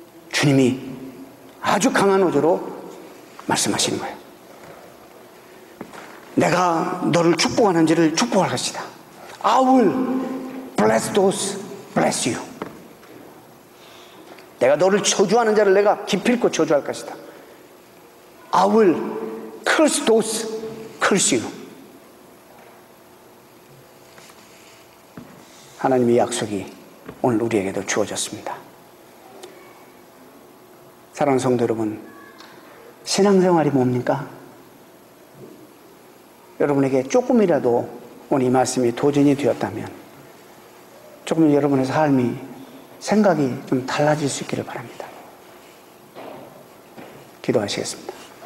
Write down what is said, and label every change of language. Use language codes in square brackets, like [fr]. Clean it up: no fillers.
[ko] 주님이 아주 강한 어조로 말씀하시는 거예요. 내가 너를 축복하는 자를 축복할 것이다. [en] I will bless those bless you. [ko] 내가 너를 저주하는 자를 내가 기필코 저주할 것이다. [en] I will curse those curse you. [ko] 하나님의 약속이 오늘 우리에게도 주어졌습니다. 사랑하는 성도 여러분, 신앙생활이 뭡니까? 여러분에게 조금이라도 오늘 이 말씀이 도전이 되었다면 조금 여러분의 삶이, 생각이 좀 달라질 수 있기를 바랍니다. 기도하시겠습니다.